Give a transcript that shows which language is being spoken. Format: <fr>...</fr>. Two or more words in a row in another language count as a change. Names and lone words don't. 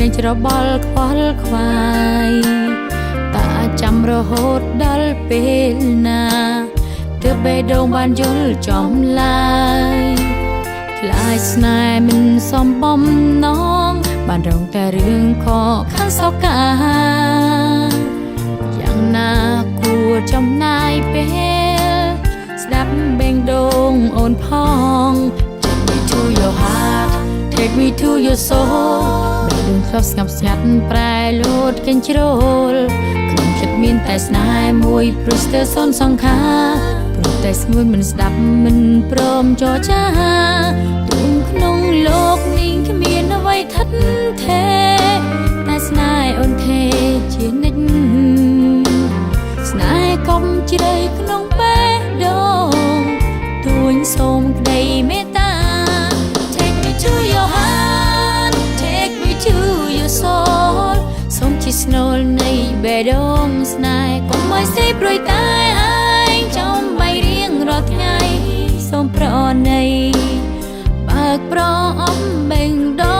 <km>ងច្របល់ខ្វល់ខ្វាយតាចាំរហូតដល់ពេលណាទើបបេះដូងបានយល់ចំឡាយខ្លាចស្នេហ៍មិនសមបំណងបានរងតែរឿងខកខាងសោកា យ៉ាងណាគួរចំណាយពេលស្ដាប់បេះដូងអូនផង</km> <en>to your heart take me to your soul</en> <km>បេះដូងធ្លាប់ស្ងប់ស្ងាត់ប្រែលោ តកញ្ជ្រោលក្នុងចិត្តមានតែស្នេហ៍មួយព្រោះស្ទើរសូន្យសង្ខារព្រោះតែស្ងួនមិនស្ដាប់មិនព្រ មចរចាទូក្នុងលោកនេះគ្មានអ្វីថិតថេរតែស្នេហ៍ អូនទេជានិច្ចស្នេហ៍កុំជ្រៅក្នុងបេះដូងទួញសូមក្តីមេត្តា</km> <en>to your heart take me to your soul</en> <km>សូមជាស្នូលនៃបេះដូងស្នេហ៍កុំឲ្យស្នេហ៍ព្រួយតែឯងចំបាញ់រៀងរាល់ថ្ងៃសូមប្រណីបើកប្រអប់បេះ</km>